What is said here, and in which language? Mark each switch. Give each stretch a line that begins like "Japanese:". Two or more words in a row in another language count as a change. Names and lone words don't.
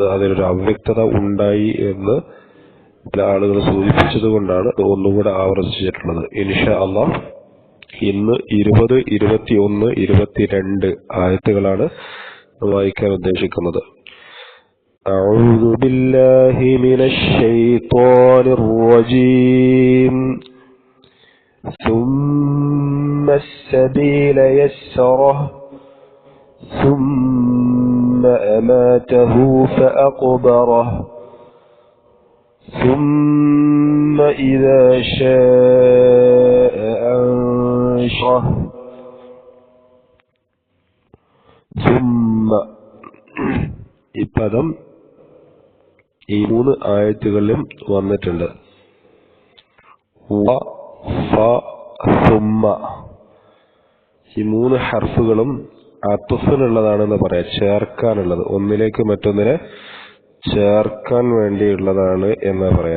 Malayalam: അതിലൊരു അവ്യക്തത ഉണ്ടായി എന്ന് ചില ആളുകൾ സൂചിപ്പിച്ചത് കൊണ്ടാണ് ഒന്നുകൂടെ ആവർത്തിച്ചിട്ടുള്ളത്.
Arabic: إن شاء الله
Malayalam: ഇന്ന് 20, 21, 22 ആയത്തുകളാണ് വായിക്കാൻ ഉദ്ദേശിക്കുന്നത്.
Arabic: أعوذ بالله من الشيطان الرجيم. ثم السبيل يسره ثم أماته فأقبره ثم إذا شاء أنشره ثم
Malayalam: ഈ പദം ഈ 3 ആയത്തുകളിലും വന്നിട്ടുണ്ട്. ഈ 3 ഹർഫുകളും അത്ഫിനുള്ളതാണെന്ന് പറയാം, ചേർക്കാനുള്ളത്, ഒന്നിലേക്ക് മറ്റൊന്നിനെ ചേർക്കാൻ വേണ്ടിയുള്ളതാണ് എന്ന് പറയാം.